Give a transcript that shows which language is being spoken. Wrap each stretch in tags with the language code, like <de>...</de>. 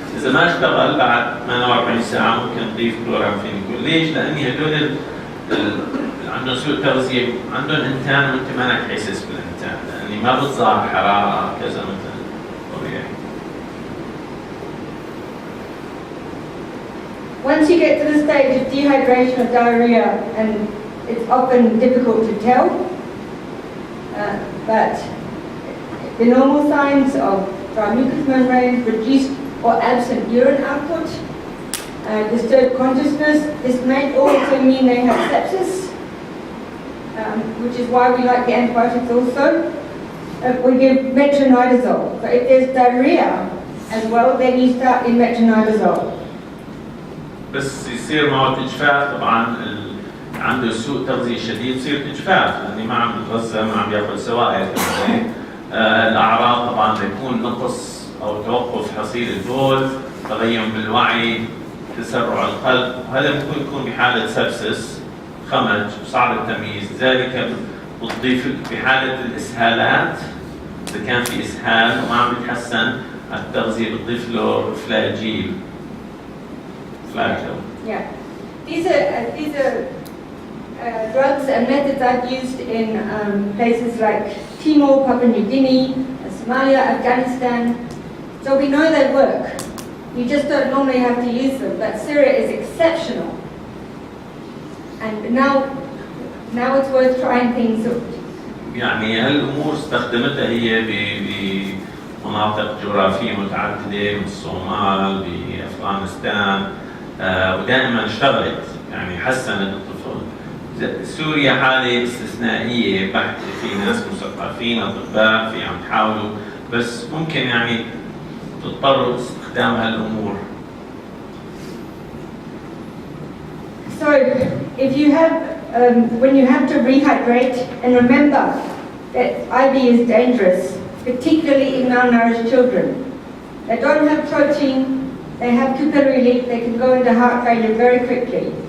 <ar>إذا ما اشتغل بعد 48 ساعة ممكن نضيف chloramphenicol. ليش؟ لأن هدول عندهم سوء تغذية، عندهم إنتان وأنت مانك حاسس بالإنتان، لأني ما بتظهر حرارة كذا مثل طبيعي.</ar> <en>Once you get to the stage of dehydration or diarrhea, and it's often difficult to tell, but the normal signs of dry mucous membrane, reduced or absent urine output, disturbed consciousness, this may also mean they have sepsis, which is why we like the antibiotics also. We give metronidazole. So if there's diarrhea as well, then you start in metronidazole.</en> <ar>بس يصير معه إجفاف طبعا عنده سوء تغذية شديد يصير إجفاف لأني ما عم بتغذى ما عم بياكل سوائل كمان. الأعراض طبعا بيكون نقص أو توقف حصيل البول، تغير بالوعي، تسرع القلب، وهذا ممكن يكون بحالة سبسس، خمج، صعب التمييز. ذلك بتضيف بحالة الإسهالات، إذا كان في إسهال وما عم يتحسن التغذية بتضيف له فلاجيل.</ar> <en>Yeah, these are drugs and methods I've used in places like Timor, Papua New Guinea, Somalia, Afghanistan. So we know they work. You just don't normally have to use them, but Syria is exceptional. And now it's worth trying things.</en> <ar>يعني هالأمور استخدمتها هي بمناطق جغرافية متعددة، بالصومال، بأفغانستان، ودائما اشتغلت، يعني حسنت الطفل. سوريا حالة استثنائية بحتة، في ناس مثقفين أطباء في عم تحاولوا، بس ممكن يعني تضطروا استخدام هالأمور.</ar> <en>So if you have, when you have to rehydrate, and remember that IV is dangerous, particularly in malnourished children. They don't have protein, they have capillary leak, they can go into heart failure very quickly.</en>